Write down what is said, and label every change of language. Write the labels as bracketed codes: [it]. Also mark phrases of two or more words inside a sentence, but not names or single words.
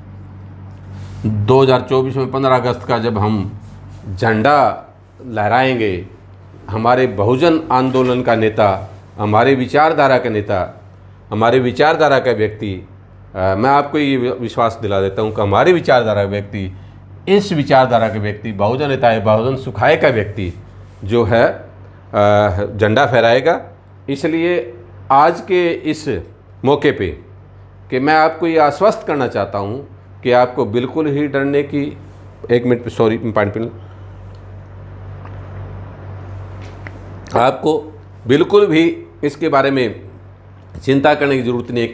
[hi] 2024 में 15 अगस्त का जब हम झंडा लहराएंगे, हमारे बहुजन आंदोलन का नेता, हमारे विचारधारा का नेता, हमारे विचारधारा का व्यक्ति, मैं आपको ये विश्वास दिला देता हूँ कि हमारी विचारधारा का व्यक्ति, इस विचारधारा के व्यक्ति, [sa] बहुजन हिताय बहुजन सुखाय [hi] का व्यक्ति जो है झंडा फहराएगा। इसलिए आज के इस मौके पे कि मैं आपको ये आश्वस्त करना चाहता हूँ कि आपको बिल्कुल ही डरने की, एक मिनट, सॉरी, पानी पी लूं। आपको बिल्कुल भी इसके बारे में चिंता करने की ज़रूरत नहीं है।